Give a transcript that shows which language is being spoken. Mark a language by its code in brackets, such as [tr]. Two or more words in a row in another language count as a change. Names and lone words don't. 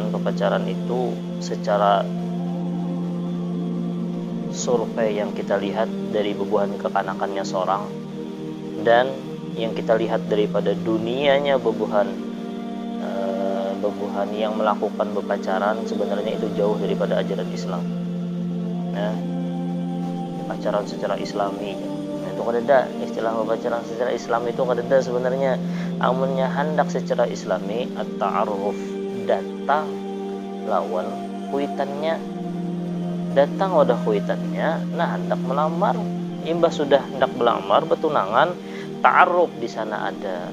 [id] Berpacaran itu secara survei yang kita lihat dari bubuhan kekanakannya seorang dan yang kita lihat daripada dunianya bubuhan yang melakukan berpacaran, sebenarnya itu jauh daripada ajaran Islam. Ya, pacaran secara Islami itu kadeda, istilah berpacaran secara Islam itu kadeda sebenarnya. [bjn] Amunnya hendak secara Islami at-ta'aruf, datang lawan kuitannya, datang wadah kuitannya, nah hendak melamar, imbah sudah hendak melamar bertunangan, ta'aruf di sana ada.